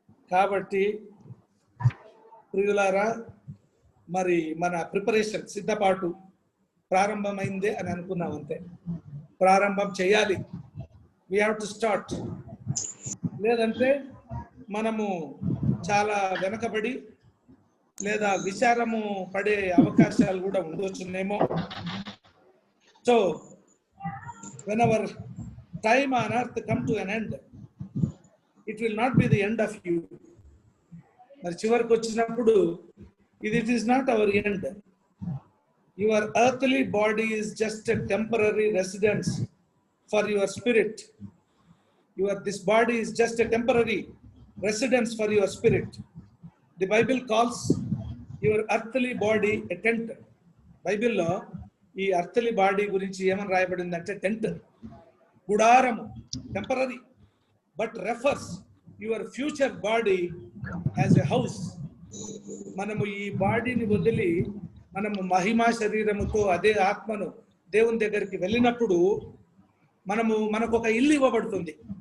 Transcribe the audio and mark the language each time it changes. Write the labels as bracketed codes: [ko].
[te] కాబట్టి ప్రియులారా, మరి మన ప్రిపరేషన్ సిద్ధపాటు ప్రారంభమైందే అని అనుకున్నాం. అంతే, ప్రారంభం చేయాలి. [en] We have to start. [te] లేదంటే మనము చాలా వెనకబడి లేదా విచారము పడే అవకాశాలు కూడా ఉండొచ్చునేమో. [en] So when our time on earth come to an end, it will not be the end of you. [te] మరి చివరికి వచ్చినప్పుడు [en] it is not our end. Your earthly body is just a temporary residence for your spirit. This body is just a temporary residence for your spirit. The Bible calls your earthly body a tent. Bible lo ఈ earthly body [te] గురించి ఏమని రాయబడిందంటే [en] Tent, గుడారము, temporary, but refers your future body as a house. [te] మనము ఈ బాడీని వదిలి మనము మహిమా శరీరముతో అదే ఆత్మను దేవుని దగ్గరికి వెళ్ళినప్పుడు మనకు ఒక ఇల్లు ఇవ్వబడుతుంది.